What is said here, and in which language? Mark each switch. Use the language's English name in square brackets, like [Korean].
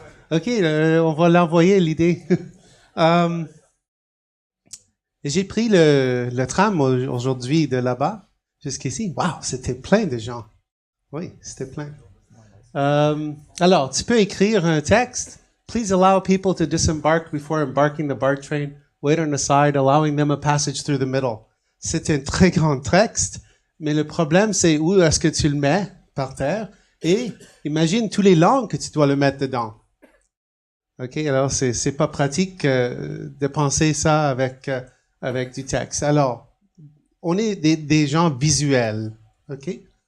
[French] OK, on va l'envoyer l'idée. J'ai pris le tram aujourd'hui de là-bas jusqu'ici. Wow, c'était plein de gens. Oui, c'était plein. Alors, tu peux écrire un texte. [English] Please allow people to disembark before embarking the BART train. Wait on the side, allowing them a passage through the middle. [French] C'est un très grand texte, mais le problème, c'est où est-ce que tu le mets par terre. Et imagine tous les langues que tu dois le mettre dedans. OK, alors c'est pas pratique de penser ça avec du texte. Alors, on est des gens visuels. OK?